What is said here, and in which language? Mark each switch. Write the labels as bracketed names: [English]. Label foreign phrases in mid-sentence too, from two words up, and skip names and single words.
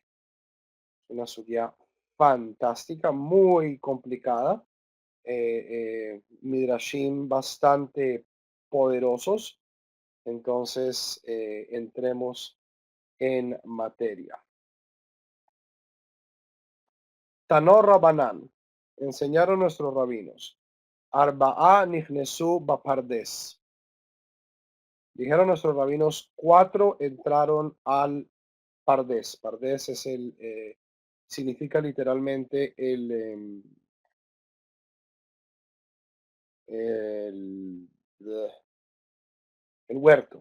[Spanish] Una sugía fantástica, muy complicada, midrashim bastante poderosos. Entonces, entremos en materia. [Hebrew] תנו רבנן, [Spanish] enseñaron nuestros rabinos. [Hebrew] ארבעה נכנסו בפרדס. [Spanish] Dijeron nuestros rabinos, 4 entraron al Pardes. Pardes es significa literalmente el, el huerto.